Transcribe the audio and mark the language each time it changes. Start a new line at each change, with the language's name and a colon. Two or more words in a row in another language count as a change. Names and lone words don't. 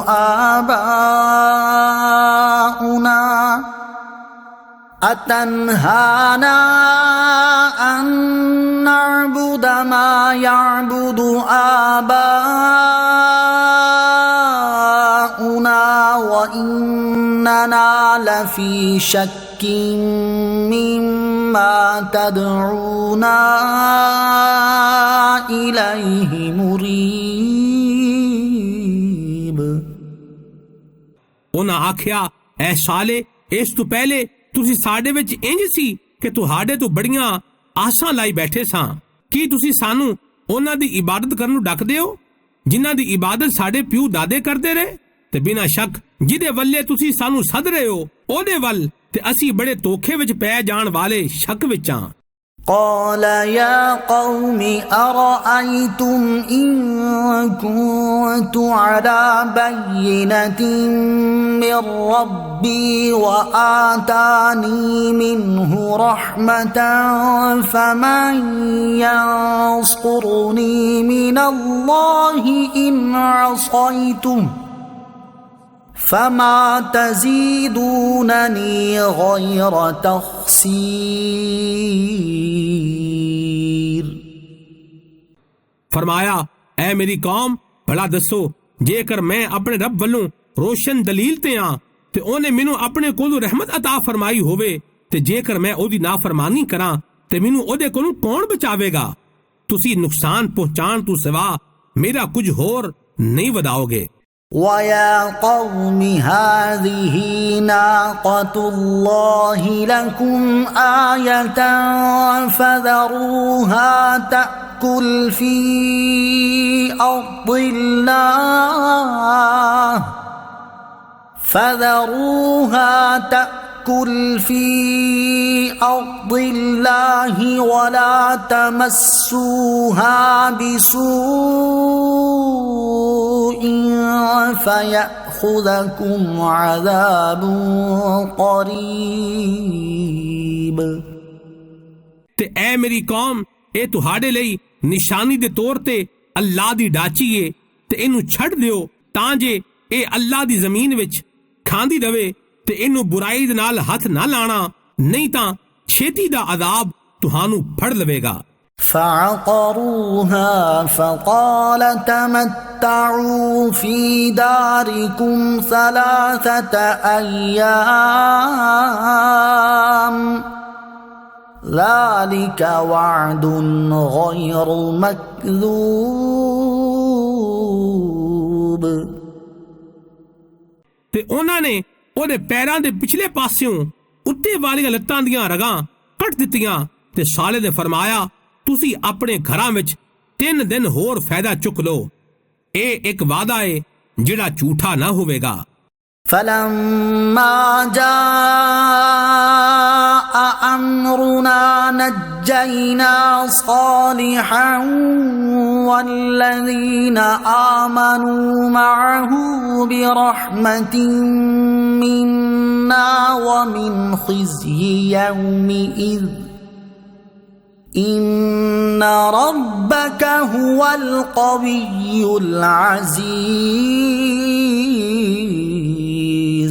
Arabic: آباؤنا أتنهانا أن نعبد ما يعبد آباؤنا وإننا لفي شك مما تدعونا إليه مريب
Punjabi: ਉਹਨਾਂ ਆਖਿਆ, ਐ ਸਾਲੇ, ਇਸ ਤੋਂ ਪਹਿਲੇ ਤੁਸੀਂ ਸਾਡੇ ਵਿੱਚ ਇੰਜ ਸੀ ਕਿ ਤੁਹਾਡੇ ਤੋਂ ਬੜੀਆਂ ਆਸਾਂ ਲਾਈ ਬੈਠੇ ਸਾਂ। ਕੀ ਤੁਸੀਂ ਸਾਨੂੰ ਉਹਨਾਂ ਦੀ ਇਬਾਦਤ ਕਰਨ ਨੂੰ ਡੱਕਦੇ ਹੋ ਜਿਨ੍ਹਾਂ ਦੀ ਇਬਾਦਤ ਸਾਡੇ ਪਿਓ ਦਾਦੇ ਕਰਦੇ ਰਹੇ? ਤੇ ਬਿਨਾਂ ਸ਼ੱਕ ਜਿਹਦੇ ਵੱਲੇ ਤੁਸੀਂ ਸਾਨੂੰ ਸੱਦ ਰਹੇ ਹੋ ਉਹਦੇ ਵੱਲ ਤੇ ਅਸੀਂ ਬੜੇ ਧੋਖੇ ਵਿੱਚ ਪੈ ਜਾਣ ਵਾਲੇ ਸ਼ੱਕ ਵਿੱਚ ਹਾਂ।
Arabic: قال يا قوم أرأيتم إن كنت على بينة من ربي وآتاني منه رحمة فمن ينصرني من الله إن عصيته فما تزيدونني غير تخسير
Punjabi: ਫਰਮਾਇਆ, ਐ ਮੇਰੀ ਕੌਮ, ਭਲਾ ਦੱਸੋ, ਜੇਕਰ ਮੈਂ ਅਪਣੇ ਰੱਬ ਵਾਲੋਂ ਰੋਸ਼ਨ ਦਲੀਲ ਤੇ ਹਾਂ ਤੇ ਓਹਨੇ ਮੈਨੂੰ ਅਪਣੇ ਕੋਲੋਂ ਰਹਿਮਤ ਅਤਾ ਫਰਮਾਈ ਹੋਵੇ ਤੇ ਜੇਕਰ ਮੈਂ ਓਹਦੀ ਨਾਫਰਮਾਨੀ ਕਰਾਂ ਤੇ ਮੈਨੂੰ ਓਹਦੇ ਕੋਲੋਂ ਕੌਣ ਬਚਾਵੇਗਾ? ਤੁਸੀਂ ਨੁਕਸਾਨ ਪਹੁੰਚਾਣ ਤੋਂ ਸਿਵਾ ਮੇਰਾ ਕੁਝ ਹੋਰ ਨਹੀਂ ਵਧਾਓਗੇ।
Arabic: ويا قوم هذه ناقة الله لكم آية فذروها تأكل في أرض الله في أرض الله ولا تمسوها بسوء فيأخذكم عذاب قريب
Punjabi: ਤੇ ਐ ਮੇਰੀ ਕੌਮ, ਇਹ ਤੁਹਾਡੇ ਲਈ ਨਿਸ਼ਾਨੀ ਦੇ ਤੌਰ ਤੇ ਅੱਲਾਹ ਦੀ ਡਾਚੀ ਏ ਤੇ ਇਹਨੂੰ ਛੱਡ ਦਿਓ ਤਾਂ ਜੇ ਇਹ ਅੱਲਾਹ ਦੀ ਜ਼ਮੀਨ ਵਿੱਚ ਖਾਂਦੀ ਰਵੇ ਤੇ ਇਹਨੂੰ ਬੁਰਾਈ ਦੇ ਨਾਲ ਹੱਥ ਨਾ ਲਾਣਾ, ਨਹੀਂ ਤਾਂ ਛੇਤੀ ਦਾ ਅਜ਼ਾਬ ਤੁਹਾਨੂੰ ਫੜ ਲਵੇਗਾ।
Arabic: فعقروها فقال تمتعوا في داركم 3 أيام ذلك وعد غير مكذوب
Punjabi: ਤੇ ਉਹਨਾਂ ਨੇ ਉਹਦੇ ਪੈਰਾਂ ਦੇ ਪਿਛਲੇ ਪਾਸਿਓਂ ਉੱਤੇ ਵਾਲੀਆਂ ਲੱਤਾਂ ਦੀਆਂ ਰਗਾਂ ਕੱਟ ਦਿੱਤੀਆਂ ਤੇ ਸਾਲੇ ਨੇ ਫਰਮਾਇਆ, ਤੁਸੀਂ ਆਪਣੇ ਘਰਾਂ ਵਿੱਚ 3 ਦਿਨ ਹੋਰ ਫਾਇਦਾ ਚੁੱਕ ਲਓ। ਇਹ ਇੱਕ ਵਾਅਦਾ ਹੈ ਜਿਹੜਾ ਝੂਠਾ ਨਾ ਹੋਵੇਗਾ।
Arabic: فلما جاء أمرنا نجينا صالحا والذين آمنوا معه برحمة منا ومن خزي يومئذ إن ربك هو القوي العزيز।